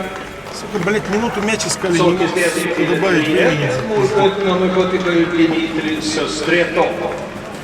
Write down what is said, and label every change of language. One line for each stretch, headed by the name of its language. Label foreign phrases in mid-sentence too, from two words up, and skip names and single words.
Russian: Сука, блядь, минуту мяч искали, не
Swedish: Solkis
Russian: мог
Swedish: ledning till
Russian: добавить времени.
Swedish: 1. Målskytt nummer 77, Dimitri Sustretov.